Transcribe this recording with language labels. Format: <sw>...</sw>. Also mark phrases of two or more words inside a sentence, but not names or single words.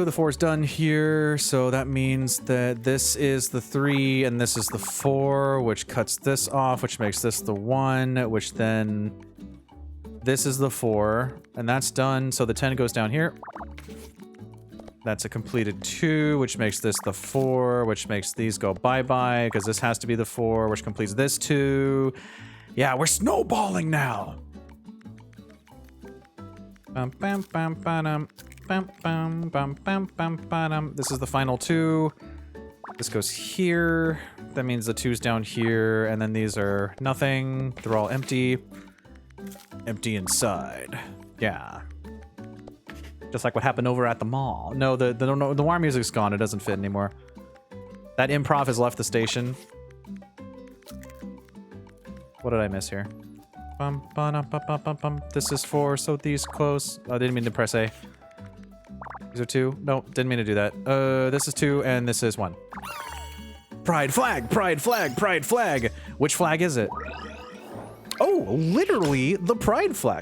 <en>The 4's done here, so that means that this is the 3 and this is the 4, which cuts this off, which makes this the 1, which then this is the 4, and that's done. So the 10 goes down here. That's a completed 2, which makes this the 4, which makes these go bye-bye, because this has to be the 4, which completes this 2. Yeah, we're snowballing now. Bum, bam, bam, ba-dum. Bam, bam, bam, bam, bam, ba-dum. This is the final 2. This goes here. That means the 2's down here, and then these are nothing. They're all empty. Empty inside. Yeah. Just like what happened over at the mall. No, the noir music's gone. It doesn't fit anymore. That improv has left the station. What did I miss here? Bum, ba-dum, bum, bum, bum, bum. This is 4, so these close. I didn't mean to press A. These are 2. No, didn't mean to do that. This is 2, and this is 1. Pride flag! Pride flag! Pride flag! Which flag is it? Oh, literally the pride flag.</en>